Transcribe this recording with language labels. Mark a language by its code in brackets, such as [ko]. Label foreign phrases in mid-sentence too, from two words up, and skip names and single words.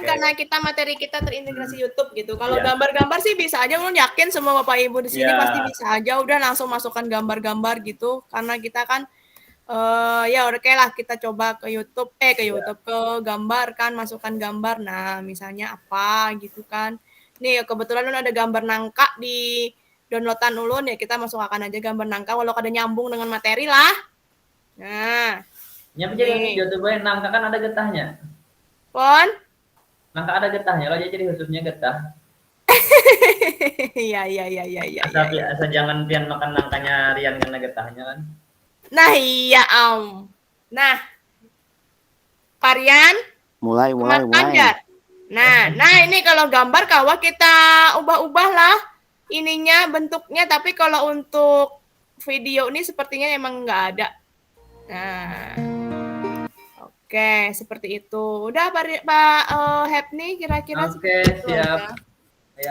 [id] karena materi kita terintegrasi YouTube gitu. Kalau Iya. gambar-gambar sih bisa aja, Ulun yakin semua Bapak Ibu di sini Iya. pasti bisa aja udah langsung masukkan gambar-gambar gitu. Karena kita kan ya oke lah kita coba ke YouTube ke gambar kan, masukkan gambar. Nah, misalnya apa gitu kan. Nih kebetulan Ulun ada gambar nangka di downloadan Ulun ya, kita masukkan aja gambar nangka walau kada nyambung dengan materi lah. Nah, Nyapa jadi nih. YouTube nangka kan ada getahnya. Pon. Nangka ada getahnya, lo jadi khususnya getah. Iya. Asal jangan pian makan nangkanya Rian karena getahnya kan. Nah, iya Nah, Parian Mulai. Jar. Nah ini kalau gambar kawa kita ubah-ubah lah ininya bentuknya, tapi kalau untuk video ini sepertinya emang nggak ada. Nah, oke seperti itu. Udah Pak Hepni kira-kira Oke, seperti itu siap. aja. Ya.